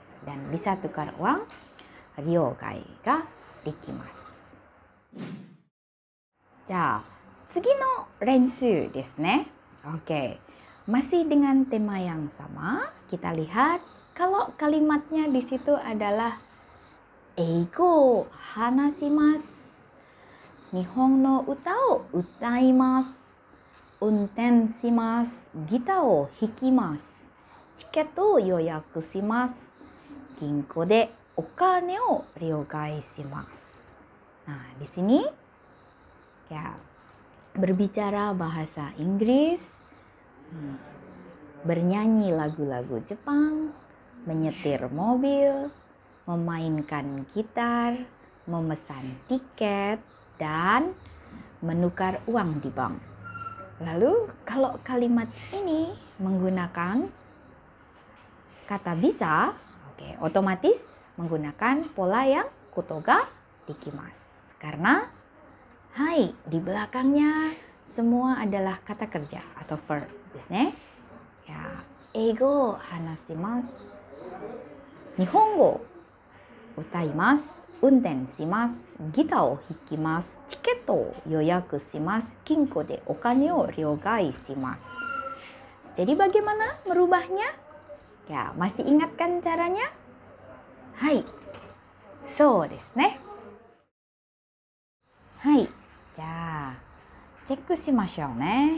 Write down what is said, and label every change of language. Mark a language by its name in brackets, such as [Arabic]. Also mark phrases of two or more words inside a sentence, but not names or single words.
[Indonesian] Dan bisa tukar uang, [Japanese] 両替ができます. じゃあ、次の練習ですね。 [Indonesian] Masih dengan tema yang sama, kita lihat kalau kalimatnya di situ adalah [Japanese] 英語話します、日本の歌を歌います、運転します、ギターを弾きます、チケットを予約します、銀行でお金を両替します. [Indonesian] Nah, di sini berbicara bahasa Inggris, bernyanyi lagu-lagu Jepang, menyetir mobil, memainkan gitar, memesan tiket, dan menukar uang di bank. Lalu kalau kalimat ini menggunakan kata bisa, otomatis menggunakan pola yang [Japanese] ことができます. [Indonesian] Karena hai, di belakangnya semua adalah kata kerja atau verb [Japanese] ですね. 英語話します、日本語歌います、運転します, ギターを弾きます、チケットを予約します、金庫でお金を両替します. [Indonesian] Jadi bagaimana merubahnya? Masih ingatkan caranya? [Japanese] はい、そうですね. はい、チェックしましょうね.